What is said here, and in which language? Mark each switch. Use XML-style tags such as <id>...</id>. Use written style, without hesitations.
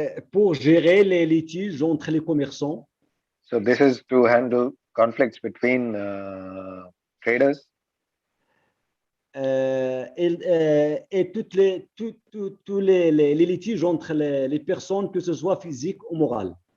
<fr>Pour gérer les litiges entre les commerçants.</fr> <en>So this is to handle conflicts between traders.</en> <fr>Et tous les litiges entre les personnes, que ce soit physiques ou morales.</fr>